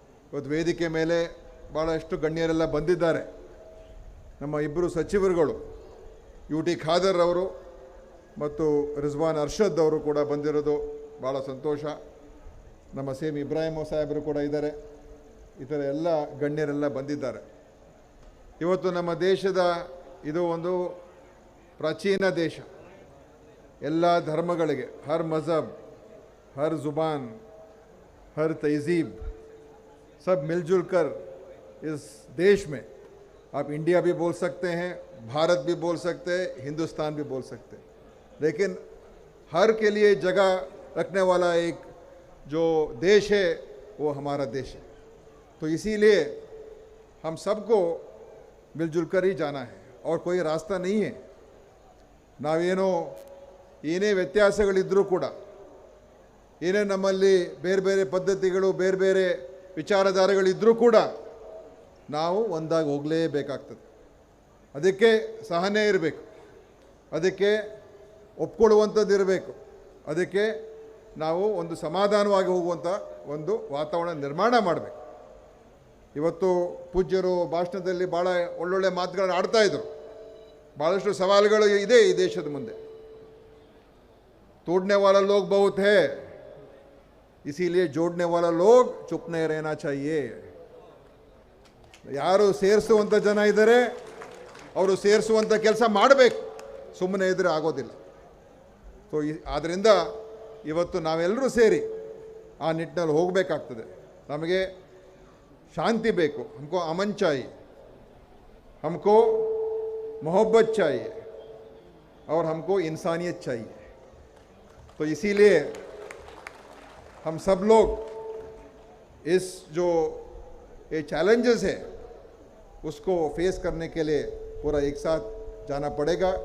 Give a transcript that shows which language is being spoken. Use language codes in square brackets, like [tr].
[kn] ಇವತ್ತು ವೇದಿಕೆ ಮೇಲೆ ಭಾಳಷ್ಟು ಗಣ್ಯರೆಲ್ಲ ಬಂದಿದ್ದಾರೆ. ನಮ್ಮ ಇಬ್ಬರು ಸಚಿವರುಗಳು UT ಖಾದರ್ ಅವರು ಮತ್ತು ರಿಜ್ವಾನ್ ಅರ್ಷದ್ ಅವರು ಕೂಡ ಬಂದಿರೋದು ಭಾಳ ಸಂತೋಷ. ನಮ್ಮ ಸೇಮ್ ಇಬ್ರಾಹಿಂ ಸಾಹೇಬರು ಕೂಡ ಇದ್ದಾರೆ. ಈ ಥರ ಎಲ್ಲ ಗಣ್ಯರೆಲ್ಲ ಬಂದಿದ್ದಾರೆ. ಇವತ್ತು ನಮ್ಮ ದೇಶದ ಇದು ಒಂದು ಪ್ರಾಚೀನ ದೇಶ. ಎಲ್ಲ ಧರ್ಮಗಳಿಗೆ [hi] ಹರ್ ಮಜಹಬ್, ಹರ್ ಜುಬಾನ್, हर तहजीब सब मिलजुल कर इस देश में आप इंडिया भी बोल सकते हैं, भारत भी बोल सकते हैं, हिंदुस्तान भी बोल सकते हैं, लेकिन हर के लिए जगह रखने वाला एक जो देश है वो हमारा देश है. तो इसीलिए हम सबको मिलजुल कर ही जाना है और कोई रास्ता नहीं है. [kn] ನಾವೇನೋ ಏನೇ ವ್ಯತ್ಯಾಸಗಳಿದ್ದರೂ ಕೂಡ, ಏನೇ ನಮ್ಮಲ್ಲಿ ಬೇರೆ ಬೇರೆ ಪದ್ಧತಿಗಳು, ಬೇರೆ ಬೇರೆ ವಿಚಾರಧಾರೆಗಳಿದ್ದರೂ ಕೂಡ ನಾವು ಒಂದಾಗಿ ಹೋಗಲೇಬೇಕಾಗ್ತದೆ. ಅದಕ್ಕೆ ಸಹನೆ ಇರಬೇಕು, ಅದಕ್ಕೆ ಒಪ್ಕೊಳ್ಳುವಂಥದ್ದು ಇರಬೇಕು, ಅದಕ್ಕೆ ನಾವು ಒಂದು ಸಮಾಧಾನವಾಗಿ ಹೋಗುವಂಥ ಒಂದು ವಾತಾವರಣ ನಿರ್ಮಾಣ ಮಾಡಬೇಕು. ಇವತ್ತು ಪೂಜ್ಯರು ಭಾಷಣದಲ್ಲಿ ಭಾಳ ಒಳ್ಳೊಳ್ಳೆ ಮಾತುಗಳನ್ನು ಆಡ್ತಾಯಿದ್ರು. ಭಾಳಷ್ಟು ಸವಾಲುಗಳು ಇದೆ ಈ ದೇಶದ ಮುಂದೆ. [hi] तोड़ने वाला लोग बहुत है, इसीलिए जोड़ने वाला लोग चुप नहीं रहना चाहिए. [kn] ಯಾರು ಸೇರಿಸುವಂಥ ಜನ ಇದ್ದಾರೆ ಅವರು ಸೇರಿಸುವಂಥ ಕೆಲಸ ಮಾಡಬೇಕು, ಸುಮ್ಮನೆ ಇದ್ದರೆ ಆಗೋದಿಲ್ಲ. ಸೊ ಆದ್ದರಿಂದ ಇವತ್ತು ನಾವೆಲ್ಲರೂ ಸೇರಿ ಆ ನಿಟ್ಟಿನಲ್ಲಿ ಹೋಗಬೇಕಾಗ್ತದೆ. ನಮಗೆ ಶಾಂತಿ ಬೇಕು, [hi] हमको अमन चाहिए, हमको मोहब्बत चाहिए और हमको इंसानियत चाहिए. तो इसीलिए हम सब लोग इस जो ये चैलेंजेस है उसको फेस करने के लिए पूरा एक साथ जाना पड़ेगा.